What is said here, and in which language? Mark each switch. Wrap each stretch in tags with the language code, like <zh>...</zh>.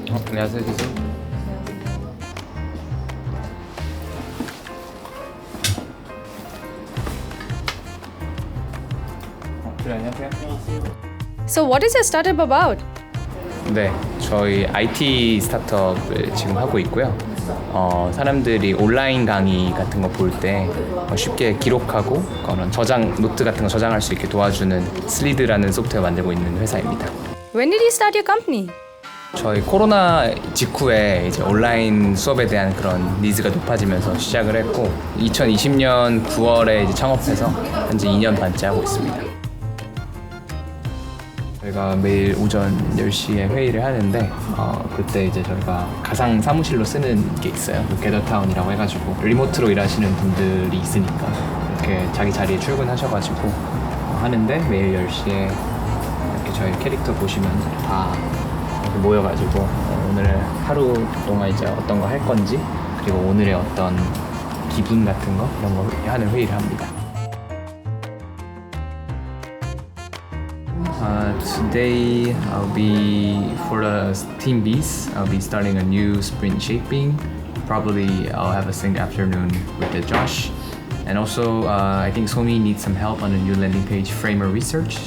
<ko>안녕하세요, 지수. 안녕하세요.</ko> <en>So what is your startup about?</en> <ko>네, 저희 IT 스타트업을 지금 하고 있고요. 사람들이 온라인 강의 같은 거 볼 때 쉽게 기록하고 그런 노트 같은 거 저장할 수 있게 도와주는 슬리드라는 소프트웨어 만들고 있는 회사입니다.</ko> <en>When did you start your company?</en> <ko>저희 코로나 직후에 이제 온라인 수업에 대한 그런 니즈가 높아지면서 시작을 했고 2020년 9월에 이제 창업해서 현재 2년 반째 하고 있습니다. 저희가 매일 오전 10시에 회의를 하는데 그때 이제 저희가 가상 사무실로 쓰는 게 있어요. 게더타운이라고 해가지고 리모트로 일하시는 분들이 있으니까 이렇게 자기 자리에 출근하셔가지고 하는데 매일 10시에 이렇게 저희 캐릭터 보시면 다 모여가지고 오늘 하루 동안 이제 어떤 거 할 건지 그리고 오늘의 어떤 기분 같은 거 이런 거 하는 회의를 합니다.</ko> <en>Today I'll be for the team B's. I'll be starting a new sprint shaping. Probably I'll have a sync afternoon with Josh. And also I think Somi needs some help on a new landing page framer research.</en>